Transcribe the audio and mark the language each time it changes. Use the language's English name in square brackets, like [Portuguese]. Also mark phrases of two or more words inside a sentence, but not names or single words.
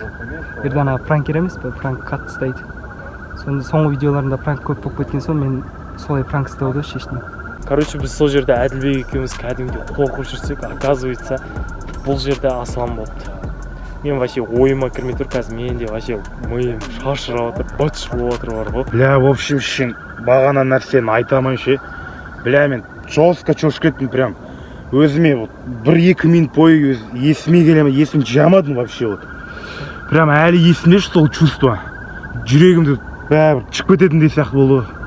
[Kazakh] Ердан пранкер емес пе, пранк қатты ұстайды. Сонда соңғы видеоларында пранк көп болып кеткен соң мен солай пранк ұстауды шештім. Короче, біз сол жерде Әділбек екеуміз кәдімгідей қорқып жүрсек, оказывается, бұл жерде Аслан болыпты. Мен вообще ойыма кірмей тұр, қазір менде вообще миым шашырап отыр, быт болып отыр бар ғой. [Russian] Бля, в общем, [Kazakh] шын бағана нәрсені айтамын ше. Бля, мен жестко шошып кеттім прям. Өзіме вот 1-2 минут бойы есіме келемін, есім жамадым [Russian] вообще вот. [Kazakh] Прям әлі есімде сол чувство. Жүрегімді бәрі шығып кететіндей сияқты болды.